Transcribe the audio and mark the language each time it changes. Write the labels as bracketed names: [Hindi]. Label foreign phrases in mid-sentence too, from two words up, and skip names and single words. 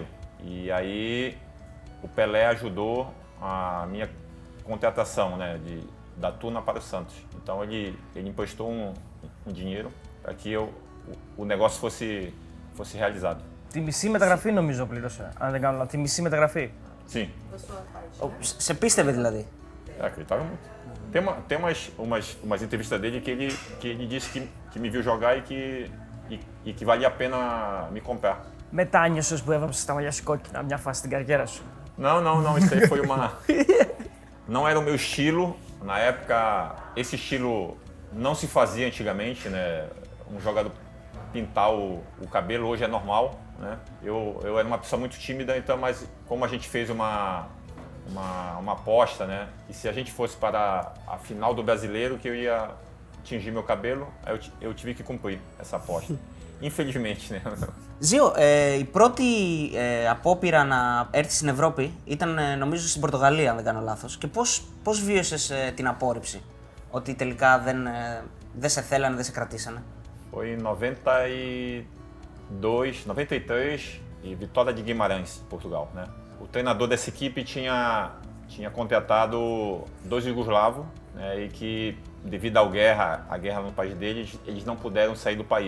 [Portuguese] E aí o Pelé ajudou a minha contratação, né, da Tuna para o Santos. Então ele emprestou um dinheiro para que o negócio fosse realizado. [Greek] Τη μισή μεταγραφή νομίζω πλήρωσε, αν δεν κάνω λάθος. Τη μισή μεταγραφή. [Portuguese] Sim. [Greek] Σε πίστευε δηλαδή? [Portuguese] Acreditava muito. Tem umas entrevistas dele que ele disse que me viu jogar e que valia a pena me comprar. [Greek] Μετά νιώσες που έβαψες τα μαλλιά σου κόκκινα μια φάση στην καριέρα σου? [Portuguese] Não, isso aí foi uma... Não era o meu estilo. Na época, esse estilo não se fazia antigamente, né? Um jogador pintar o cabelo hoje é normal, né? Eu era uma pessoa muito tímida, então, mas como a gente fez uma aposta, né? E se a gente fosse para a final do Brasileiro, que eu ia tingir meu cabelo, aí eu tive que cumprir essa aposta. Infelizmente, né? [Greek] Ζιο, η πρώτη απόπειρα να έρθει στην Ευρώπη ήταν νομίζω στην Πορτογαλία, αν δεν κάνω λάθος. Και πώς βίωσες την απόρριψη, ότι τελικά δεν σε θέλανε, δεν σε κρατήσανε? [Portuguese] Foi em 93 e Vitória de Guimarães, Portugal, né? O treinador dessa equipe tinha contratado 2 jugoslavos, né, e que devido à guerra no país deles, eles não puderam sair do país.